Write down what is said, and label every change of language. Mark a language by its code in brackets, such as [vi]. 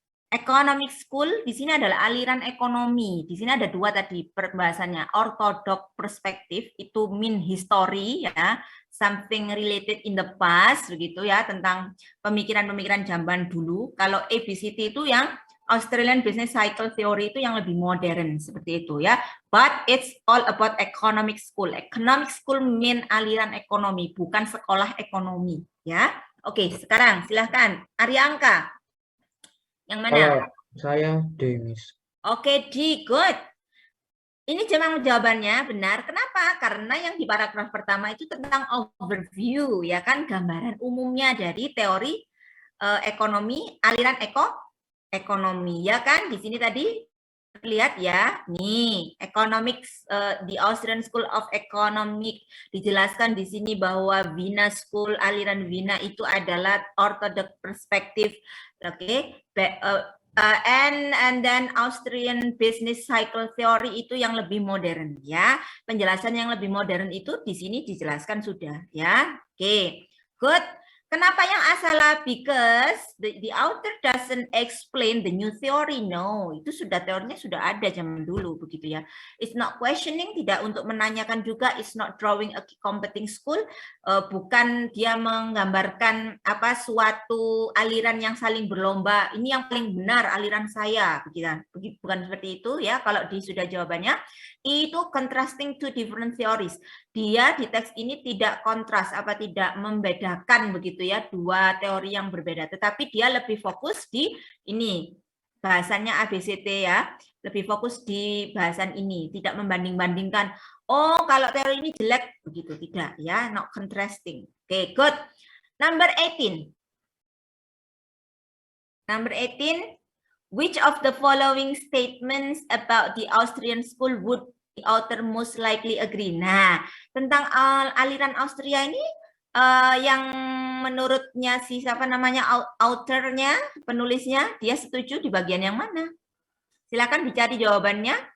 [id] Economic school di sini adalah aliran ekonomi. Di sini ada dua tadi perbahasannya. Orthodox perspektif itu mean history ya, something related in the past begitu ya, tentang pemikiran-pemikiran zaman dulu. Kalau ABCD itu yang Australian Business Cycle Theory itu yang lebih modern seperti itu ya. [en] But it's all about economic school. [id] Economic school mean aliran ekonomi, bukan sekolah ekonomi ya. Oke, sekarang silahkan Arya Angka. Yang mana? Saya Demis. Oke, D, good. Ini memang jawabannya benar. Kenapa? Karena yang di paragraf pertama itu tentang overview, ya kan, gambaran umumnya dari teori ekonomi, aliran ekonomi, ya kan? Di sini tadi lihat ya, nih, economics di Austrian School of Economics dijelaskan di sini bahwa Vienna School, aliran Vienna itu adalah orthodox perspektif, oke? And then Austrian Business Cycle Theory itu yang lebih modern ya. Penjelasan yang lebih modern itu di sini dijelaskan sudah ya. Oke, good. Kenapa yang A salah? [en] Because the author doesn't explain the new theory. [id] No, itu sudah teorinya sudah ada zaman dulu begitu ya. It's not questioning, tidak untuk menanyakan juga. [en] It's not drawing a competing school. [id] Bukan dia menggambarkan apa suatu aliran yang saling berlomba. Ini yang paling benar aliran saya, begitu. Bukan seperti itu ya. Kalau di sudah jawabannya itu contrasting two different theories. Dia di teks ini tidak kontras, apa tidak membedakan begitu ya, dua teori yang berbeda, tetapi dia lebih fokus di ini, bahasannya ABCD ya, lebih fokus di bahasan ini, tidak membanding-bandingkan, oh kalau teori ini jelek, begitu, tidak ya, not contrasting. Oke, good. [en] Number 18. Number 18, which of the following statements about the Austrian school would the author most likely agree? [id] Nah, tentang aliran Austria ini yang menurutnya si siapa namanya authornya, penulisnya, dia setuju di bagian yang mana? Silakan dicari jawabannya.